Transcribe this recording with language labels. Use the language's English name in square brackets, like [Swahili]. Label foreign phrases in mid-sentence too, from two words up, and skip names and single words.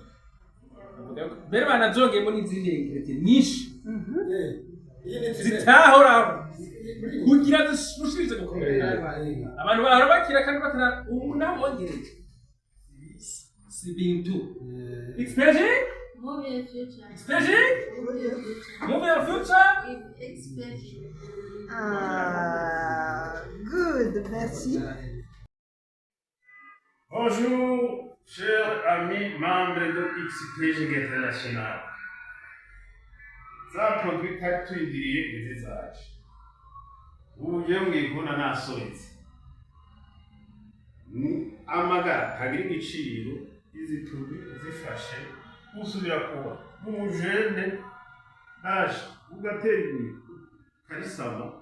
[Kinyarwanda] Mbere banazongeyemo n'izindi ingredient nyinshi zitahora kugira zishushize gukomera. Abantu bahora bakira kandi batana ubu nabongereje si bintu. [English] Expaging. Move your future. Expaging. Move your future. Expaging. Good, [French] merci. Bonjour, chers amis membres de Paging International. [Kinyarwanda] Za produit twari tuyindiriye izi zaje. Ubu yemwe kubona nasohotse. Ni amagara kagira igiciro izi produit zifashe usubira kuba umujene naje ugatera ibuye karisama.